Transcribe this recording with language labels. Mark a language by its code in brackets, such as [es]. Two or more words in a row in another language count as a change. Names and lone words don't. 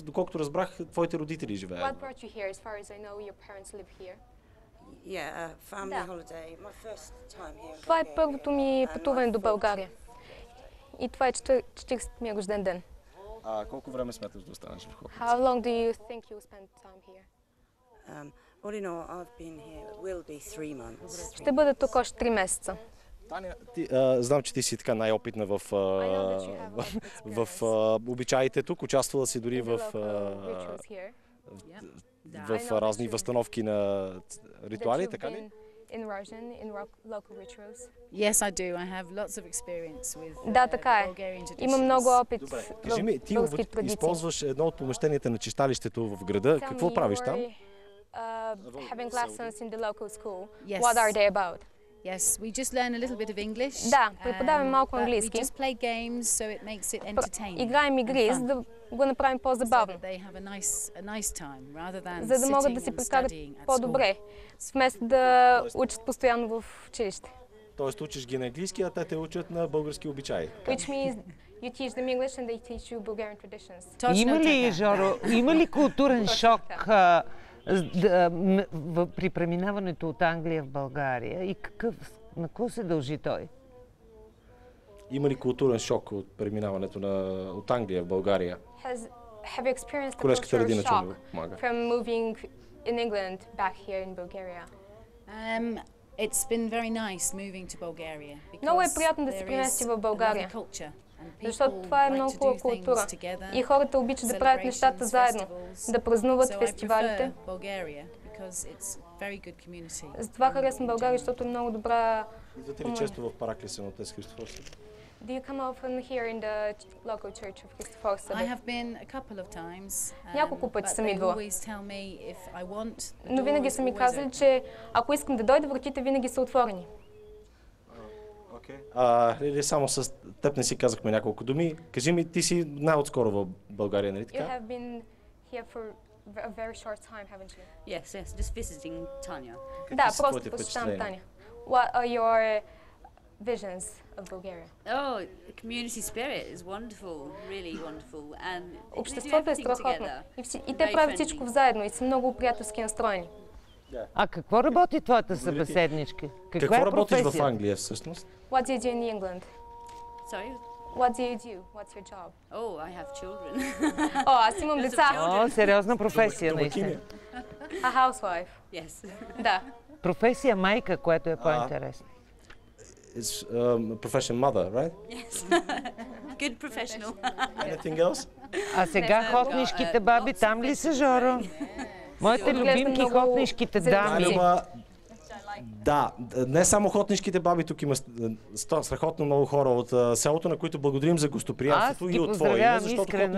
[bg] Доколкото разбрах, твоите родители живеят. Това е първото ми пътуване до България. И това е 40-ми рожден ден. Колко време смяташ да останеш в Хохница? [en] How long do you think you'll spend time here? Well, you know, I've been here, it will be 3 months. [bg] Ще бъда тук още 3 месеца. Таня, знам, че ти си така най-опитна в обичаите тук. Участвала си дори в разни възстановки на ритуали, така ли? [en] Yes, I do. I have lots of experience with [bg] Да, така е. Има много опит в Кажи ми, ти българските традиции. използваш едно от помещенията на читалището в града. Какво правиш там? [en] Having lessons in the local school. Yes. What are they about? Yes, we just learn a little bit of English. [bg] Да, преподаваме малко [en] but [bg] английски. [en] We just play games, so it makes it entertaining. [bg] Играем игри, за да го направим по-забавно. [en] So they have a nice time, rather than [bg] За да могат да си прекарат по-добре, вместо да учат постоянно в училище. Тоест учиш ги на английски, а те те учат на български обичаи. [en] Which means you teach them English and they teach you Bulgarian traditions. [bg] Точно Има ли, така. Жоро, има ли културен шок при преминаването от Англия в България и на какво се дължи той? Има ли културен шок от преминаването от Англия в България? [en] Have you experienced the [bg] Колежката [en] cultural [bg] Редина [en] shock [bg] Чунева помага. [en] from moving in England back here in Bulgaria? It's been very nice moving to Bulgaria. [bg] Много е приятно да се премести в България, защото това е много хубава култура и хората обичат да правят нещата заедно, да празнуват фестивалите. Затова харесвам България, защото е много добра. Идвате ли често в параклиса на Отец Христофор Събор? [en] Do you come often here in the local church of Christopher I [bg] Събор? [en] have been a couple of times. [bg] Няколко пъти [en] but [bg] съм [en] they [bg] идвала. [en] always tell me if I want, the [bg] Но винаги [en] door [bg] са [en] is [bg] ми [en] always [bg] казали, [en] open. [bg] че ако искам да дойда, вратите винаги са отворени. Лили, само с теб не си казахме няколко думи. Кажи ми, ти си най-отскоро в България, нали [en] You [bg] така? [en] have been here for a very short time, haven't you? Yes, just visiting Tanya. [bg] Да, са просто твоите посещавам впечатления? Таня. [en] What are your visions of Bulgaria? Oh, the community spirit is wonderful, really wonderful, and they do [bg] Обществото е [en] everything [bg] страхотно. [en] together. [bg] И те правят всичко заедно и са много приятелски настроени. А какво работи твоята събеседничка? Какво е работиш в професията? Англия всъщност? [en] What do you do in England? Sorry? What do you do? What's your job? Oh, I have children. [bg] О, аз имам деца. О, сериозна професия, наистина. [en] A housewife. Yes. [bg] Да. Професия майка, което е по-интересно. [en] It's profession mother, right? Yes. Good professional. Anything else? [bg] А сега хотнишките баби там ли са, Жоро? Моите любимки много хотнишките зелени. дами. Люба, да, не само хотнишките баби, тук има страхотно много хора от селото, на които благодарим за Аз гостоприемството ти и от твое име, поздравявам защото искрено